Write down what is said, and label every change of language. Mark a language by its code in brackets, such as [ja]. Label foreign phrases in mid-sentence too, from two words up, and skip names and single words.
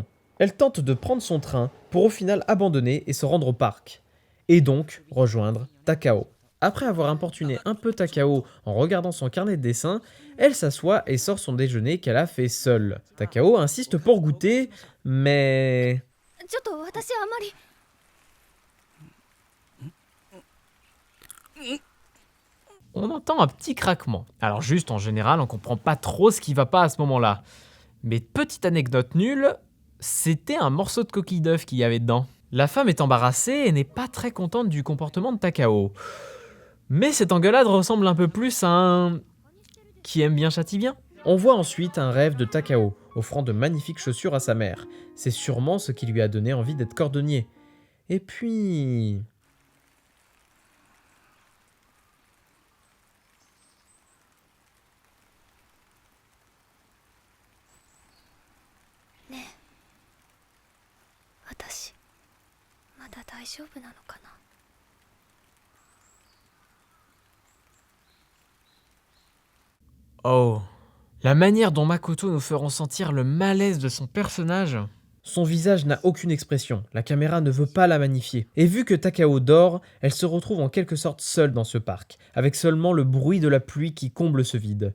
[fr] Elle tente de prendre son train pour au final abandonner et se rendre au parc. Et donc rejoindre Takao. Après avoir importuné un peu Takao en regardant son carnet de dessin, elle s'assoit et sort son déjeuner qu'elle a fait seule. Takao insiste pour goûter, mais... [ja] ちょっと私あまり。 [fr] On entend un petit craquement. Alors juste en général, on comprend pas trop ce qui va pas à ce moment-là. Mais petite anecdote nulle, c'était un morceau de coquille d'œuf qu'il y avait dedans. La femme est embarrassée et n'est pas très contente du comportement de Takao. Mais cette engueulade ressemble un peu plus à un... qui aime bien châtie bien. On voit ensuite un rêve de Takao, offrant de magnifiques chaussures à sa mère. C'est sûrement ce qui lui a donné envie d'être cordonnier. Et puis... [ja] ねえ、私まだ大丈夫なのかな。 [fr] Oh, la manière dont Makoto nous fait ressentir le malaise de son personnage. Son visage n'a aucune expression, la caméra ne veut pas la magnifier. Et vu que Takao dort, elle se retrouve en quelque sorte seule dans ce parc, avec seulement le bruit de la pluie qui comble ce vide.